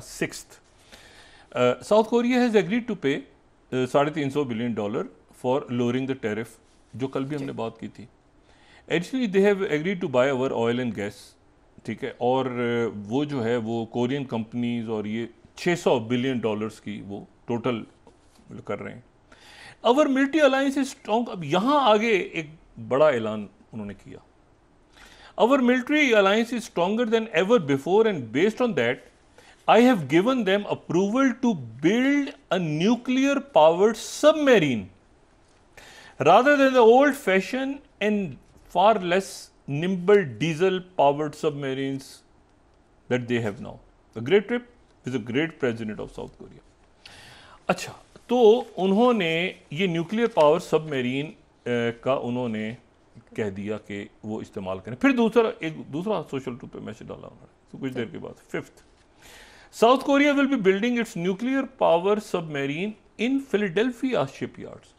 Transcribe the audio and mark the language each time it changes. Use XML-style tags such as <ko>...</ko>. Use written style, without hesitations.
<en>6th, South Korea has agreed to pay $350 billion for lowering the tariff,</en> <hi>जो कल भी हमने बात की थी।</hi> <en>additionally they have agreed to buy our oil and gas</en> <hi>ठीक है, और वो जो है वो कोरियन कंपनीज और ये $600 बिलियन की वो टोटल कर रहे हैं।</hi> <en>Our military alliance is strong.</en> <hi>अब यहाँ आगे एक बड़ा ऐलान उन्होंने किया,</hi> <en>Our military alliance is stronger than ever before and based on that I have given them approval to build a nuclear powered submarine rather than the old fashioned and far less nimble diesel powered submarines that they have now. A great trip is a great president of South Korea.</en> <hi>अच्छा, तो उन्होंने ये nuclear power submarine का उन्होंने कह दिया कि वो इस्तेमाल करें। फिर दूसरा सोशल ट्रूथ पे मैसेज डाला उन्होंने, तो कुछ देर के बाद fifth,</hi> <en>South Korea will be building its nuclear power submarine in Philadelphia shipyards.</en>